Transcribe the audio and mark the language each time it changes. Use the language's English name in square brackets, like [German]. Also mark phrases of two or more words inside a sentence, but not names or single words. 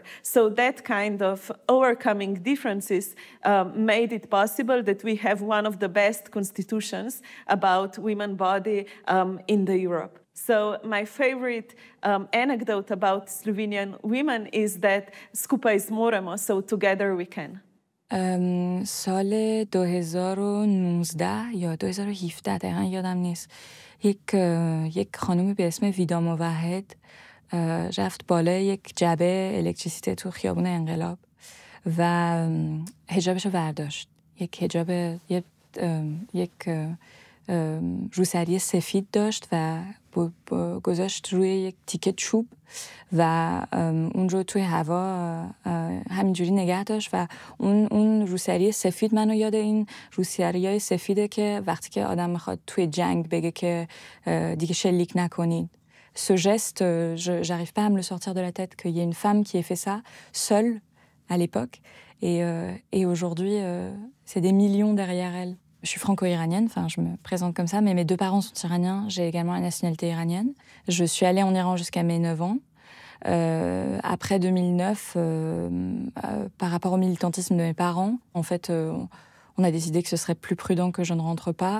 [English] So that kind of overcoming differences made it possible that we have one of the best constitutions about women's body in the Europe. So my favorite anecdote about Slovenian women is that [Slovenian] skupaj zmoremo, [English] so together we can. [Persian] سال 2019 یا 2017 دقیقا یادم نیست یک خانومی به اسم ویدا موحد رفت بالای یک جعبه الکتریسیته تو خیابون انقلاب و حجابشو برداشت. یک حجاب یک روسری سفید داشت و گذاشت روی یک تیکه چوب و اون رو توی هوا همینجوری نگه داشت و اون روسری سفید منو یاد این روسریای سفیده که وقتی که آدم میخواد توی جنگ بگه که دیگه شلیک نکنید. [French] Ce geste, j'arrive pas à me le sortir de la tête, qu'il y ait une femme qui ait fait ça, seule, à l'époque, et aujourd'hui, c'est des millions derrière elle. Je suis franco-iranienne, enfin je me présente comme ça, mais mes deux parents sont iraniens, j'ai également la nationalité iranienne. Je suis allée en Iran jusqu'à mes 9 ans. Après 2009, par rapport au militantisme de mes parents, en fait, on a décidé que ce serait plus prudent que je ne rentre pas.